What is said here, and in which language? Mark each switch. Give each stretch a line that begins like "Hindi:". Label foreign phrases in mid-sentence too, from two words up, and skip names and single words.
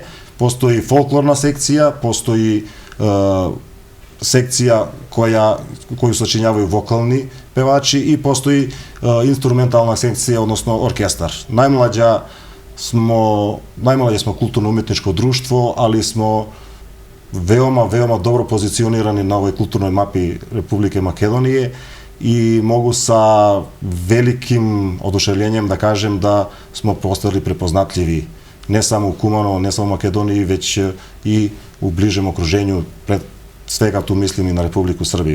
Macedonian: Постои фолклорна секција, постои секција
Serbian: коju сочинјавају вокални певачи
Macedonian: и постои инструментална секција, односно оркестар.
Serbian: Најмлаđe smo културно-уметничко друштво, али smo veoma dobro pozicionirani na ovoj kulturnoj mapi Republike Makedonije i mogu sa velikim oduševljenjem da kažem da smo postali prepoznatljivi ne samo u Kumanovu, ne samo u Makedoniji, već i u bližem okruženju, pred svega tu mislim i na Republiku Srbiju.